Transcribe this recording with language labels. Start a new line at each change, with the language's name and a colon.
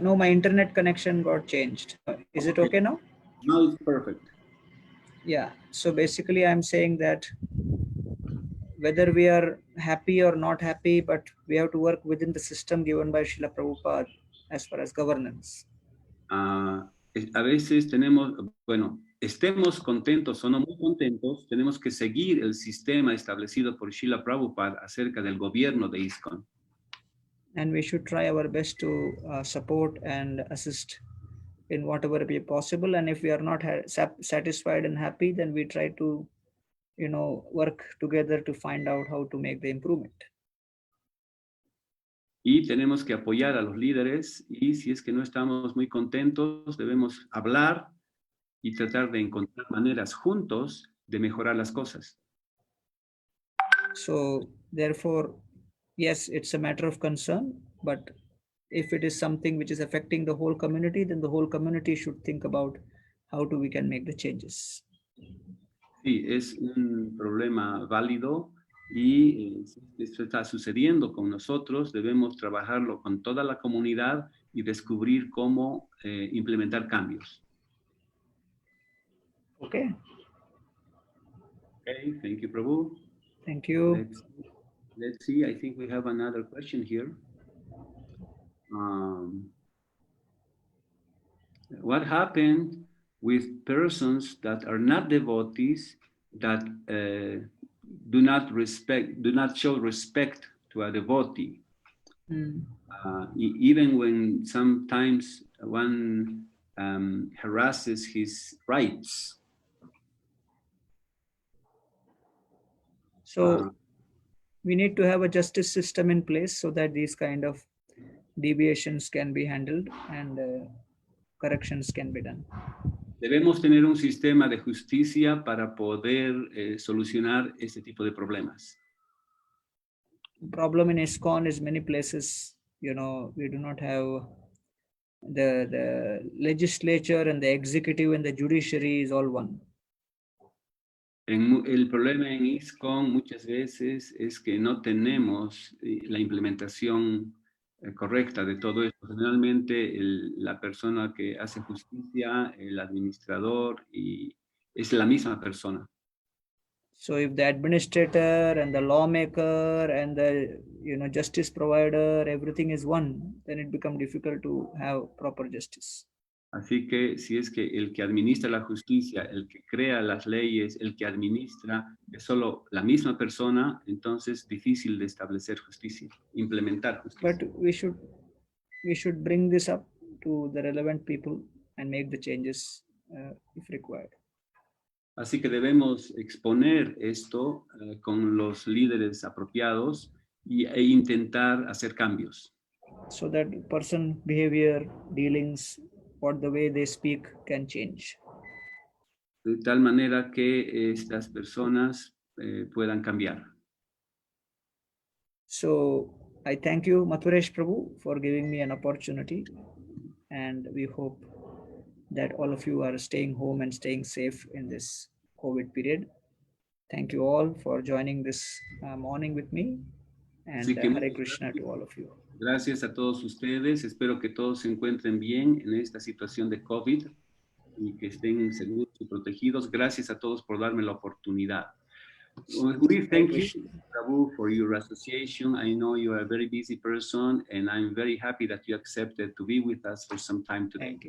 English: No, my internet connection got changed. Is it okay now? Now it's perfect. Yeah. So basically, I'm saying that whether we are happy or not happy, but we have to work within the system given by Srila Prabhupada as far as governance.
Spanish: A veces tenemos, bueno, estemos contentos o no muy contentos, tenemos que seguir el sistema establecido por Srila Prabhupada acerca del gobierno de ISKCON.
English: And we should try our best to support and assist in whatever be possible. And if we are not satisfied and happy, then we try to work together to find out how to make the improvement.
Spanish: Y tenemos que apoyar a los líderes y si es que no estamos muy contentos, debemos hablar y tratar de encontrar maneras juntos de mejorar las cosas.
English: So therefore, yes, it's a matter of concern, but if it is something which is affecting the whole community, then the whole community should think about how we can make the changes.
Spanish: Sí, es un problema válido y si esto está sucediendo con nosotros, debemos trabajarlo con toda la comunidad y descubrir cómo implementar cambios.
English: Okay. Okay, thank you, Prabhu. Thank you. Let's see, I think we have another question here. What happened with persons that are not devotees that do not show respect to a devotee? Even when sometimes one harasses his rights. So we need to have a justice system in place so that these kind of deviations can be handled and corrections can be done.
Spanish: Debemos tener un sistema de justicia para poder solucionar este tipo de problemas.
English: Problem in ISKCON is many places, we do not have the legislature and the executive and the judiciary is all one.
Spanish: El problema en ISKCON muchas veces es que no tenemos la implementación correcta de todo esto. Generalmente la persona que hace justicia, el administrador, y es la misma persona.
English: So if the administrator and the lawmaker and the justice provider, everything is one, then it becomes difficult to have proper justice.
Spanish: Así que si es que el que administra la justicia, el que crea las leyes, el que administra, es solo la misma persona, entonces es difícil de establecer justicia, implementar justicia.
English: But we should bring this up to the relevant people and make the changes if required.
Spanish: Así que debemos exponer esto con los líderes apropiados e intentar hacer cambios.
English: So that person behavior, dealings, what the way they speak can change.
Spanish: De tal manera que estas personas puedan cambiar.
English: So I thank you, Mathuresh Prabhu, for giving me an opportunity, and we hope that all of you are staying home and staying safe in this COVID period. Thank you all for joining this morning with me, and Hare Krishna to all of you.
Spanish: Gracias a todos ustedes. Espero que todos se encuentren bien en esta situación de COVID y que estén seguros y protegidos. Gracias a todos por darme la oportunidad.
English: We thank you, Prabhu, for your association. I know you are a very busy person, and I'm very happy that you accepted to be with us for some time today.